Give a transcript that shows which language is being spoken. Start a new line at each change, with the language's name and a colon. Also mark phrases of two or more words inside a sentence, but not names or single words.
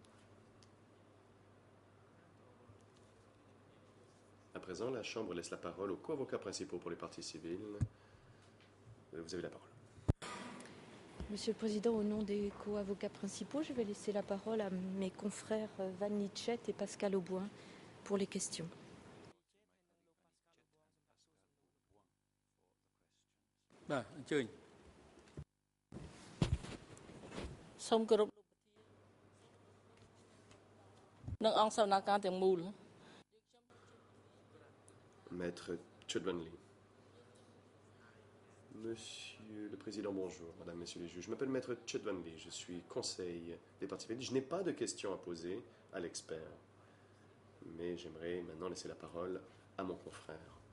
French: À présent, la Chambre laisse la parole aux co-avocats principaux pour les parties civiles. Vous avez la parole. Monsieur le Président, au nom des co-avocats principaux, je vais laisser la parole à mes confrères Van Litchet et Pascal Auboin pour les questions.
Khmer: បាទអញ្ជើញ សូមគោរពនឹងអង្គសវនកម្មទាំងមូល
French: Maître Chudvanli. Monsieur le Président, bonjour. Madame, Messieurs les juges. Je m'appelle Maître Chudvanli. Je suis conseil des parties civiles. Je n'ai pas de questions à poser à l'expert. Mais j'aimerais maintenant laisser la parole à mon confrère.